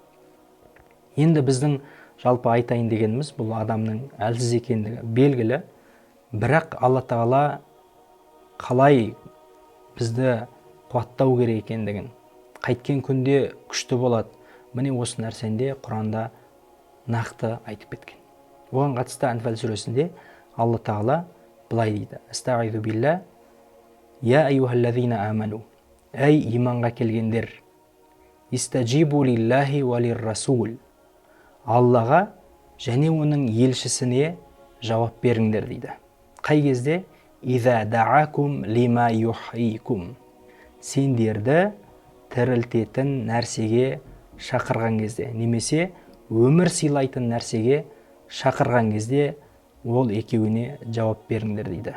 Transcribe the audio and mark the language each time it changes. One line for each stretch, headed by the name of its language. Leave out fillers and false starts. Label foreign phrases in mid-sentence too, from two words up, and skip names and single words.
Kazakh: Енді біздің жалпы айтайын дегеніміз, бұл адамның әлсіз екендігі белгілі, бірақ Алла Тағала қалай бізді қуаттау керек екендігін, қайткен күнде күшті болады, міне осы нәрсенде Құранда нақты айтып кеткен. Оған қатысты Анфал сүресінде Алла Тағала былай дейді:
Arabic: أستعيذ بالله يا أيها الذين آمنوا,
Kazakh: әй иманға келгендер,
Arabic: استجيبوا لله وللرسول,
Kazakh: Аллаға және оның елшісіне жауап беріңдер дейді. Қай кезде?
Arabic: إذا دعاكم لما يحييكم,
Kazakh: сендерді тірілтетін нәрсеге шақырған кезде, немесе өмір сыйлайтын нәрсеге шақырған кезде ол екеуіне жауап беріңдер дейді.